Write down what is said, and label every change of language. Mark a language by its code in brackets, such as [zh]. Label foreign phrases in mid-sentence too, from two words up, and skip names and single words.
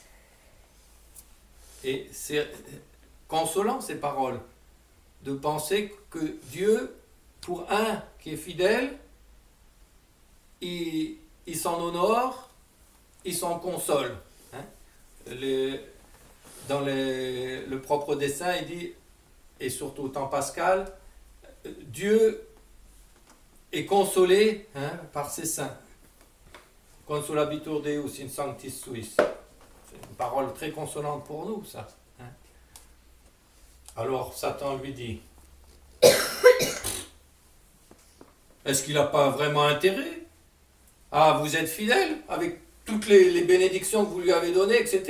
[fr] Et c'est consolant ces paroles, de penser que Dieu, pour un qui est fidèle, il s'en honore, il s'en console. Hein? Dans le propre dessein, il dit, et surtout au temps pascal, Dieu est consolé par ses saints. [la] Consolabitur Deus in sanctis suis. [fr] C'est une parole très consolante pour nous, ça. Hein? Alors Satan lui dit, est-ce qu'il n'a pas vraiment intérêt? Ah, vous êtes fidèle avec toutes les bénédictions que vous lui avez données, etc.